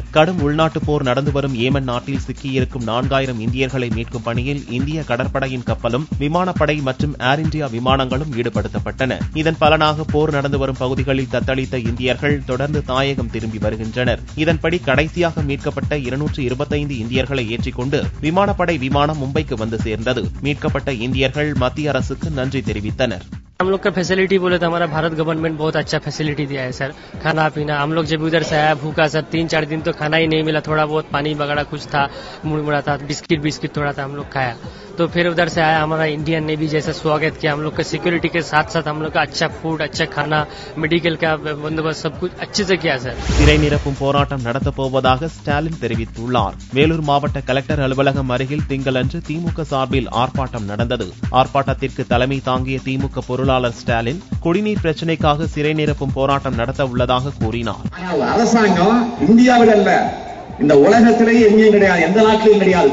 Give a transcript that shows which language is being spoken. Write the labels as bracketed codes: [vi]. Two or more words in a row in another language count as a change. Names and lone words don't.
[ta] கடும் உள்நாட்டுப் போர் நடந்து வரும் ஏமன் நாட்டில் சிக்கியிருக்கும் 4000 இந்தியர்களை மீட்கும் பணியில் இந்திய கடற்படையின் கப்பலும் விமானப்படை மற்றும் ஏர் இண்டியா விமானங்களும் ஈடுபடுத்தப்பட்டன. இதன் பலனாக போர் நடந்து வரும் பகுதிகளில் தத்தளித்த இந்தியர்கள் தொடர்ந்து தாயகம் திரும்பி வருகின்றனர். இதன்படி கடைசியாக மீட்கப்பட்ட 225 இந்தியர்களை ஏற்றிக்கொண்டு விமானப்படை விமானம் மும்பைக்கு வந்து சேர்ந்தது. மீட்கப்பட்ட இந்தியர்கள் மத்திய அரசுக்கு நன்றி தெரிவித்தனர். [hi] हम लोग का फैसिलिटी बोले तो हमारा भारत गवर्नमेंट बहुत अच्छा फैसिलिटी दिया है सर. खाना पीना हम लोग जब उधर से आया भूखा सर 3-4 दिन तो खाना ही नहीं मिला. थोड़ा बहुत पानी वगैरह कुछ था, मुड़मुड़ा था, बिस्किट थोड़ा था हम लोग खाया. तो फिर उधर से आया हमारा [en] Indian Navy [hi] जैसे स्वागत किया. हम लोग का सिक्योरिटी के साथ साथ हम लोग का अच्छा फूड, अच्छा खाना, मेडिकल का बंदोबस्त सब कुछ अच्छे से किया सर. [ta] சிறை நிரப்பும் போராட்டம் நடத்தப் போவதாக ஸ்டாலின் தெரிவித்துள்ளார். வேலூர் மாவட்ட கலெக்டர் அலுவலகம் அருகில் திங்களன்று திமுக சார்பில் ஆர்ப்பாட்டம் நடந்தது. ஆர்ப்பாட்டத்திற்கு தலைமை தாங்கிய திமுக பொருளாளர் ஸ்டாலின் குடிநீர் பிரச்சினைக்காக சிறை நிரப்பும் போராட்டம் நடத்த உள்ளதாக கூறினார். அரசாங்கம் இந்தியாவில் அல்ல, இந்த உலகத்திலேயே எங்கேயும் கிடையாது, எந்த நாட்டிலையும் கிடையாது.